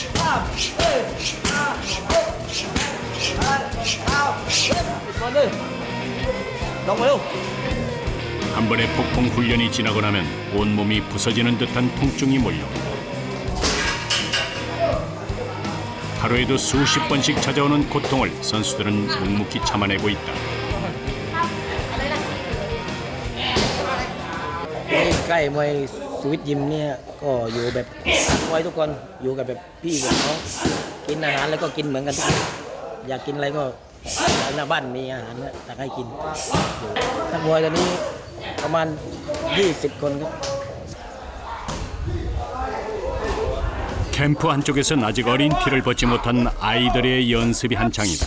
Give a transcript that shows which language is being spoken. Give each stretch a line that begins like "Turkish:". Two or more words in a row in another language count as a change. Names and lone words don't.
Korean: 한 번의 폭풍 훈련이 지나고 나면 온몸이 부서지는 듯한 통증이 몰려온다. 하루에도 수십 번씩 찾아오는 고통을 선수들은 묵묵히 참아내고 있다.
Thai: ใกล้ มวย สวิต ยิม เนี่ย ก็ อยู่ แบบ มวย ทุก คน อยู่ กับ แบบ พี่ กับ น้อง กิน อาหาร แล้ว ก็ กิน เหมือน กัน ทุก คน อยาก กิน อะไร ก็ หน้า บ้าน มี อาหาร ตัก ให้ กิน นัก มวย ตอน นี้ ประมาณ 20 คน ครับ
Korean: 캠프 한쪽에선 아직 어린 피를 벗지 못한 아이들의 연습이 한창이다.